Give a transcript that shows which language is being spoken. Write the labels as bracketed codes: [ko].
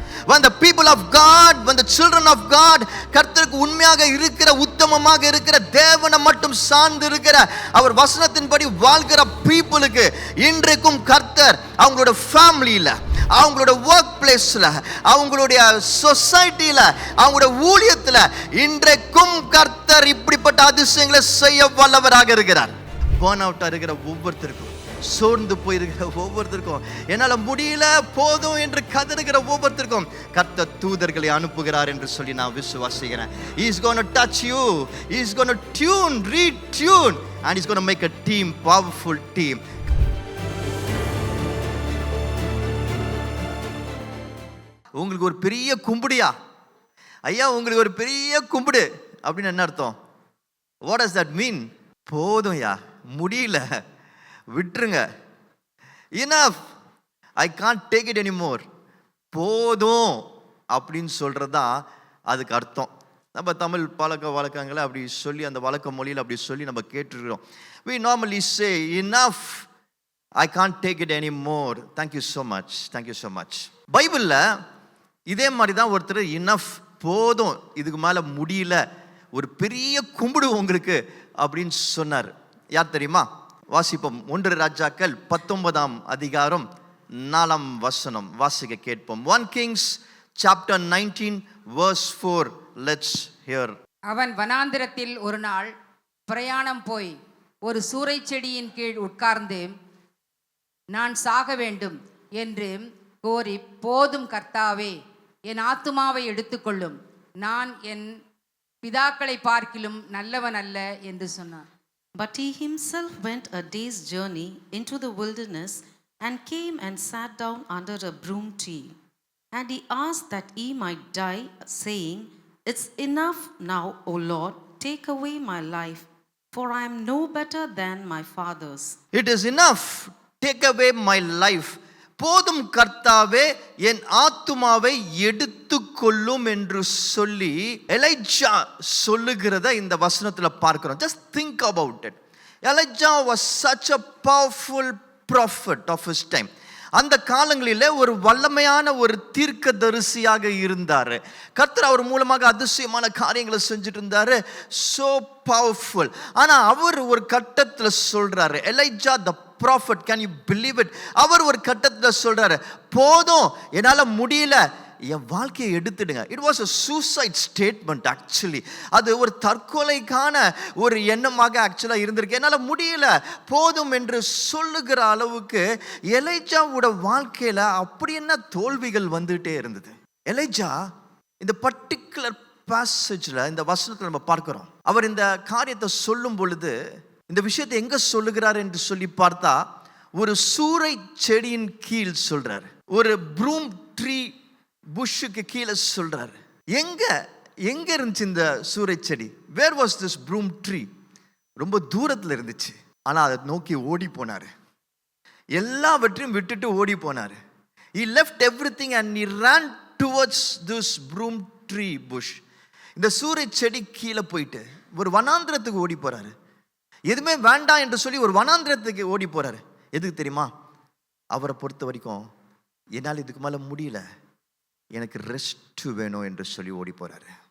[en] When the people of God, [ta] when the children of God, கர்த்தருக்கு உண்மையாக இருக்கிற, உத்தமமாக இருக்கிற, தேவனை மட்டும் சார்ந்து இருக்கிற, அவர் வசனத்தின்படி வாழ்கிற பீப்புளுக்கு இன்றைக்கும் கர்த்தர் அவங்களோட ஃபேமிலியில, அவங்களோட ஒர்க் பிளேஸ்ல, அவங்களுடைய சொசைட்டில, அவங்களோட ஊழியத்துல இன்றைக்கும் கர்த்தர் இப்படிப்பட்ட அதிசயங்களை செய்ய வல்லவராக இருக்கிறார். பர்ன் அவுட்டா இருக்கிற ஒவ்வொருத்தருக்கும், சோர்ந்து போயிருக்கிற ஒவ்வொருத்தருக்கும், என்னால முடியல போதும் என்று கதறுகிற ஒவ்வொருத்தருக்கும் கர்த்தர் தூதர்களை அனுப்புகிறார் என்று சொல்லி நான் விசுவாசிக்கிறேன். [en] He is going to touch you. He is going to retune and he is going to make a team, powerful team. [ta] உங்களுக்கு ஒரு பெரிய கும்பிடியா ஐயா, உங்களுக்கு ஒரு பெரிய கும்பிடு அப்படின்னு என்ன அர்த்தம்? [en] What does that mean? [ta] போதும் யா, முடியல, விட்டுருங்க. [en] Enough, I can't take it anymore. [ta] போதும் அப்படின்னு சொல்றதா அதுக்கு அர்த்தம். நம்ம தமிழ் பழக்க வழக்கங்களை அப்படி சொல்லி, அந்த வழக்க மொழியில் அப்படி சொல்லி நம்ம கேட்டுருக்கிறோம். [en] We normally say enough, I can't take it anymore. Thank you so much. Thank you so much. [ta] பைபிள்ல இதே மாதிரி தான் ஒருத்தர் இனஃப், போதும், இதுக்கு மேல முடியல, ஒரு பெரிய கும்பிடு உங்களுக்கு அப்படின்னு சொன்னார். யார் தெரியுமா? வாசிப்போம். 1 ராஜாக்கள் 19ஆம் அதிகாரம் 4ஆம் வசனம் வாசிக்க கேட்போம். [en] 1 Kings chapter 19 verse 4. Let's hear. [ta] அவன் வனாந்திரத்தில் ஒரு நாள் பிரயாணம் போய் ஒரு சூரை செடியின் கீழ் உட்கார்ந்து நான் சாக வேண்டும் என்று கோரி, போதும் கர்த்தாவே, என் ஆத்துமாவை எடுத்துக்கொள்ளும், நான் என் பிதாக்களை பார்க்கிலும் நல்லவன் அல்ல என்று சொன்னான். [en] But he himself went a day's journey into the wilderness and came and sat down under a broom tree. And he asked that he might die, saying, It's enough now, O Lord, take away my life, for I am no better than my fathers. It is enough, take away my life. [ta] போதும் கர்த்தாவே, என் ஆத்துமாவை எடுத்துக்கொள்ளும் என்று சொல்லி Elijah சொல்லுகிறத இந்த வசனத்துல பார்க்கிறோம். [en] Just think about it. Elijah was such a powerful prophet of his time. [ta] அந்த காலங்களிலே ஒரு வல்லமையான ஒரு தீர்க்கதரிசியாக இருந்தாரு. கர்த்தர் அவர் மூலமாக அதிசயமான காரியங்களை செஞ்சுட்டு இருந்தாரு. [en] So powerful. [ta] ஆனா அவர் ஒரு கட்டத்துல சொல்றாரு, [en] Elijah the prophet, can you believe it? [ta] அவர் ஒரு கட்டத்துல சொல்றாரு, போதும், என்னால முடியல, என் வாழ்க்கையை எடுத்துடுங்க. [en] It was a suicide statement actually. [ta] அது ஒரு தற்கொலைக்கான ஒரு எண்ணமாக ஆக்சுவலா இருந்திருக்கு. என்னால முடியல, போதும் என்று சொல்லுகிற அளவுக்கு எலைஜாவோட வாழ்க்கையில அப்படி என்ன தோல்விகள் வந்துட்டே இருந்தது. எலைஜா இந்த பர்டிகுலர் பாசேஜ்ல, இந்த வசனத்துல நம்ம பார்க்கிறோம், அவர் இந்த காரியத்தை சொல்லும் பொழுது இந்த விஷயத்தை எங்க சொல்லுகிறார் என்று சொல்லி பார்த்தா, ஒரு சூரை செடியின் கீழ் சொல்றாரு, ஒரு ப்ரூம் ட்ரீ புஷ்ஷுக்கு கீழே சொல்றாரு. எங்க இருந்துச்சு இந்த சூரை செடி? [en] Where was this broom tree? [ta] ரொம்ப தூரத்துல இருந்துச்சு. ஆனா அதை நோக்கி ஓடி போனாரு, எல்லாவற்றையும் விட்டுட்டு ஓடி போனாரு. [en] He left everything and he ran towards this broom tree bush. [ta] இந்த சூரை செடி கீழே போயிட்டு ஒரு வனாந்திரத்துக்கு ஓடி போறாரு. எதுவுமே வேண்டாம் என்று சொல்லி ஒரு வனாந்திரத்துக்கு ஓடி போறாரு. எதுக்கு தெரியுமா? அவரை பொறுத்த வரைக்கும் என்னால் இதுக்கு மேல முடியல, எனக்கு ரெஸ்ட் வேணும் என்று சொல்லி ஓடி போறாரு.